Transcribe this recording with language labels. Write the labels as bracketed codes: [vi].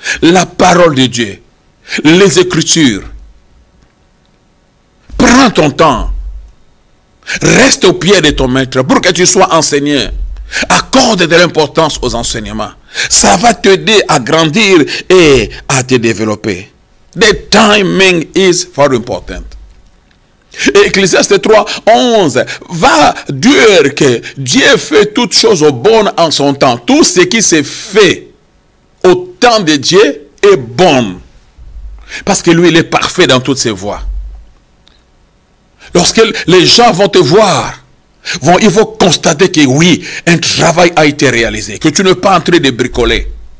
[fr] La parole de Dieu. Les Écritures. Prends ton temps. Reste au pied de ton maître pour que tu sois enseigné. Accorde de l'importance aux enseignements. Ça va t'aider à grandir et à te développer. [en] The timing is very important. [fr] Et Ecclésiaste 3, 11 va dire que Dieu fait toutes choses bonnes en son temps. Tout ce qui se fait au temps de Dieu est bon. Parce que lui, il est parfait dans toutes ses voies. Lorsque les gens vont te voir, ils vont constater que oui, un travail a été réalisé, que tu n'es pas en train de bricoler.